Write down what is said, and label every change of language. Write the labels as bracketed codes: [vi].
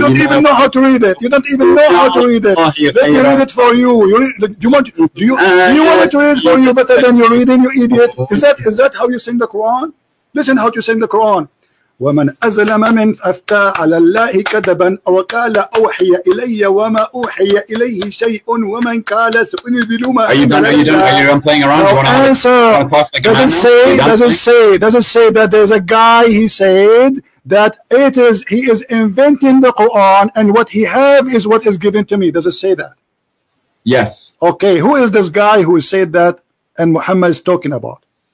[en] You don't even know how to read it. You don't even know how to read it. Let me read it for you. Do you want me to read it for you better than you're reading, you idiot? Is that how you sing the Quran? Listen how you sing the Quran. [ar] ومن أظلم من أفتى على الله كذبا وقال أوحي إلي وما أوحي إليه شيء ومن قال سأنزل ما. [en] Are you done playing around? No answer. Doesn't say that there's a guy, he said that he is inventing the Quran, and what he have is what is given to me. Does it say that? Yes. Okay, who is this guy who said that and Muhammad is talking about?